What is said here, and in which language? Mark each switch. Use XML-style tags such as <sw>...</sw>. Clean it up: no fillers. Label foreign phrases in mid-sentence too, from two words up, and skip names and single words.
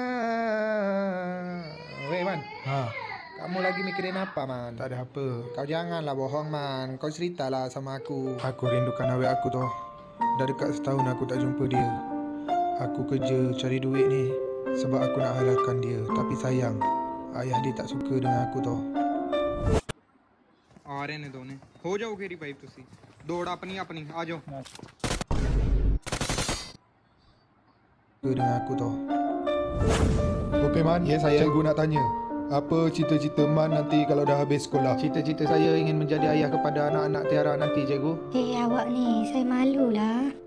<id>Weh man, kamu lagi mikirin apa man?</id> <ms>Tak ada apa. Kau janganlah bohong man. Kau ceritalah sama aku. Aku rindukan awet aku tu. Dah dekat setahun aku tak jumpa dia. Aku kerja cari duit ni sebab aku nak halalkan dia. Tapi sayang, ayah dia tak suka dengan aku tu. आ रहे ने दोनों हो जाओ घेरी पाइप तुसी दौड़ अपनी आ जाओ Dengan aku tu. Okey Man, Ya, saya. cikgu nak tanya. Apa cita-cita Man nanti kalau dah habis sekolah? Cita-cita saya ingin menjadi ayah kepada anak-anak Tiara nanti cikgu. Awak ni, saya malulah.</ms>